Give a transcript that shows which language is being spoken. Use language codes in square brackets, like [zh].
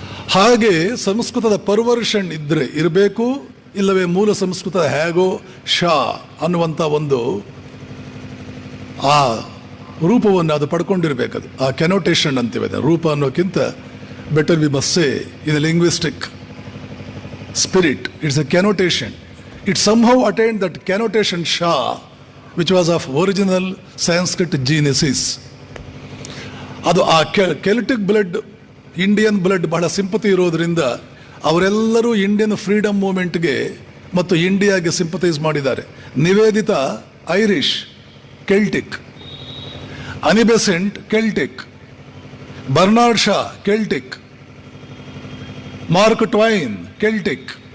[kn] ಹಾಗೆ ಸಂಸ್ಕೃತದ ಪರ್ವರ್ಷನ್ ಇರಬೇಕು, ಇಲ್ಲವೇ ಮೂಲ ಸಂಸ್ಕೃತ ಹೇಗೋ ಶಾ ಅನ್ನುವಂಥ ಒಂದು ಆ ರೂಪವನ್ನು ಅದು ಪಡ್ಕೊಂಡಿರ್ಬೇಕದು. ಆ ಕೆನೋಟೇಷನ್ ಅಂತೀವಿ ಅದನ್ನು. ರೂಪ ಅನ್ನೋಕ್ಕಿಂತ [en] Better we must say in linguistic spirit, it's a connotation. It somehow attained that connotation Shah, which was of original Sanskrit genesis. [kn] ಅದು ಆ ಕೆಲ್ಟಿಕ್ ಬ್ಲಡ್, ಇಂಡಿಯನ್ ಬ್ಲಡ್ ಬಹಳ ಸಿಂಪತಿ ಇರೋದ್ರಿಂದ ಅವರೆಲ್ಲರೂ ಇಂಡಿಯನ್ ಫ್ರೀಡಮ್ ಮೂವ್ಮೆಂಟ್ಗೆ ಮತ್ತು ಇಂಡಿಯಾಗೆ ಸಿಂಪತೈಸ್ ಮಾಡಿದ್ದಾರೆ. Nivedita Irish Celtic, Annie Besant Celtic, Bernard Shah Celtic, Mark Twain Celtic.